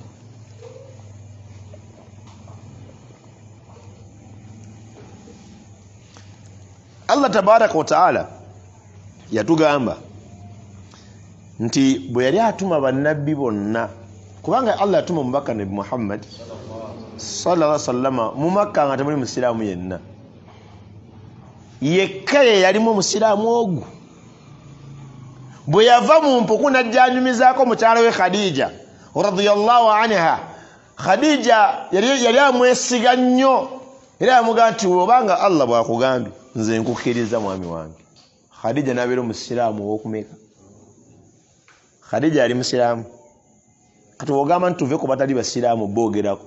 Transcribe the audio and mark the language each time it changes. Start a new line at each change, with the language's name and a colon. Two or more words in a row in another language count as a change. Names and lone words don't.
Arabic: الله تبارك وتعالى
Ganda: yatugamba nti bwe yali atuma bannabbi bonna kubanga Allah yatuma omubaka Nabi Muhammad
Arabic: صلى الله عليه وسلم
Ganda: mu Makka nga temuli musiraamu yenna yekka ye yalimu musiraamu ogwo bwe yava mu mpuku najjanyumizaako mukyala we Khadija radhiyallahu anha Khadija yali amwesiga nnyo era yamugamba nti obanga Allah bwakugambye nze nkukkiriza mwami wange Khadija nabeera omusiraamu ow'okumeka Khadija yali musiraamu kati wogamba nti tuve ku batali basiraamu boogerako